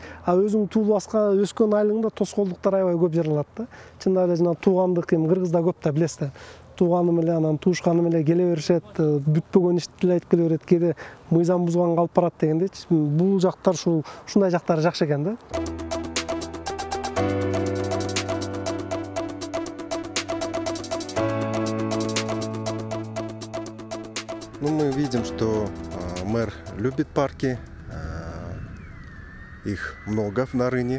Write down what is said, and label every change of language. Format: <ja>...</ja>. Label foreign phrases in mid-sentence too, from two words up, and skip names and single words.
<ky>Өзүң туулуп өскөн айылыңда тоскоолдуктар аябай көп жаралат да. Чындап эле жана туугандык эми Кыргызда көп да, билесиз да. Тууганым эле, анан туушканым эле келе беришет, бүтпөгөн ишти эле айтып келе берет, кээде мыйзам бузган калып барат дегендечи. Бул жактар ушундай жактары жакшы экен да.</ky> <ru>Ну, мы видим, что мэр любит парки, их много в Нарыне.</ru>